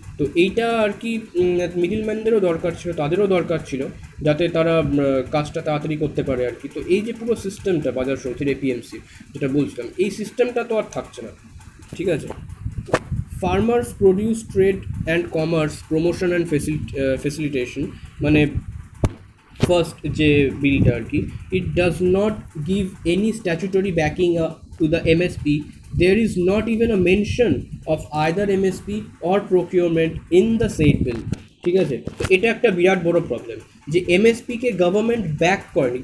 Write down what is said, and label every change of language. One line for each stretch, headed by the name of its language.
Bangla: তো এইটা আর কি মিডিলম্যানদেরও দরকার ছিল, তাদেরও দরকার ছিল যাতে তারা কাজটা তাড়াতাড়ি করতে পারে আর কি। তো এই যে পুরো সিস্টেমটা বাজার সমিতির এপিএমসি যেটা বলছিলাম, এই সিস্টেমটা তো আর থাকছে না। ঠিক আছে,
English: farmers produce trade and commerce promotion and facilitation
Bangla: মানে ফার্স্ট যে বিলটা আর কি,
English: It does not give any statutory backing to the MSP. There is not even a mention of either MSP or procurement in the said bill.
Bangla: ঠিক আছে, তো এটা একটা বিরাট বড় প্রবলেম যে এমএসপিকে গভর্নমেন্ট ব্যাক করেনি।